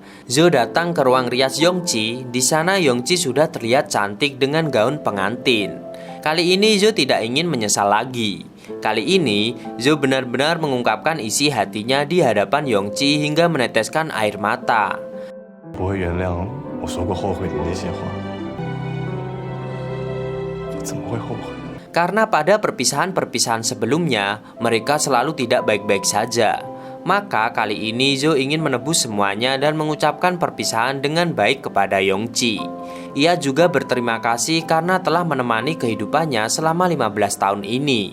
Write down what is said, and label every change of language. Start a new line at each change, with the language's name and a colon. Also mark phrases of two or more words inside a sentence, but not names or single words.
Indonesian: Zhou datang ke ruang rias Yongji. Di sana Yongji sudah terlihat cantik dengan gaun pengantin. Kali ini Zhou tidak ingin menyesal lagi. Kali ini Zhou benar-benar mengungkapkan isi hatinya di hadapan Yongji hingga meneteskan air mata.
Chinese: 不会原谅我说过后悔的那些话，我怎么会后悔？
Indonesian: Karena pada perpisahan-perpisahan sebelumnya mereka selalu tidak baik-baik saja. Maka kali ini Zhou ingin menebus semuanya dan mengucapkan perpisahan dengan baik kepada Yongji. Ia juga berterima kasih karena telah menemani kehidupannya selama 15 tahun ini.